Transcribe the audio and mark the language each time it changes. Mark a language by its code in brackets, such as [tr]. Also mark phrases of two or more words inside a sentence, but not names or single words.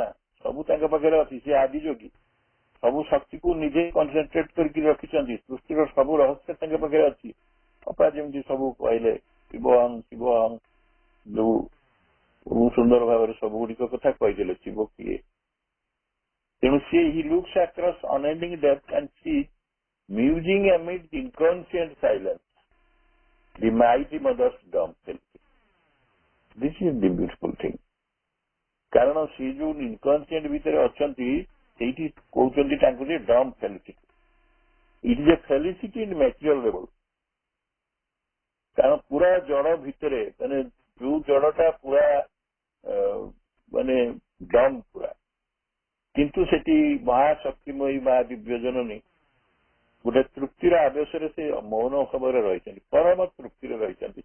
[or] ସବୁ ତାଙ୍କ ପାଖରେ ଅଛି, ସେ ଆଦିଯୋଗୀ, ସବୁ ଶକ୍ତିକୁ ନିଜେ କନସେନ୍ଟ୍ରେଟ କରିକି ରଖିଛନ୍ତି। ସୃଷ୍ଟିର ସବୁ ରହସ୍ୟ ତାଙ୍କ ପାଖରେ ଅଛି। ଅପା ଯେମିତି ସବୁ କହିଲେ, [sa] ଶିବହଂ ଶିବହଂ, [or] ଯୋଉ ସୁନ୍ଦର ଭାବରେ ସବୁ ଗୁଡିକ କଥା କହିଦେଲେ, ଶିବ କିଏ। ତେଣୁ ସିଏ [en] he looks across unending depth and sees musing amid inconscient silence the mighty mother's dumb felicity. This is the beautiful thing. [or] କାରଣ ସେ ଯୋଉ ଇନକନସିଏଣ୍ଟ ଭିତରେ ଅଛନ୍ତି, ସେଇଠି କହୁଛନ୍ତି ତାଙ୍କୁ ଯେ [en] dumb felicity. it is a felicity in material level. [or] କାରଣ ପୁରା ଜଡ ଭିତରେ, ମାନେ ଯୋଉ ଜଡଟା ପୁରା ମାନେ ଡମ୍ ପୁରା, କିନ୍ତୁ ସେଠି ମହାଶକ୍ତିମୟୀ ମା ଦିବ୍ୟ ଜନନୀ ଗୋଟେ ତୃପ୍ତିର ଆବେଶରେ ସେ ମୌନ ଖବରରେ ରହିଛନ୍ତି, ପରମ ତୃପ୍ତିରେ ରହିଛନ୍ତି।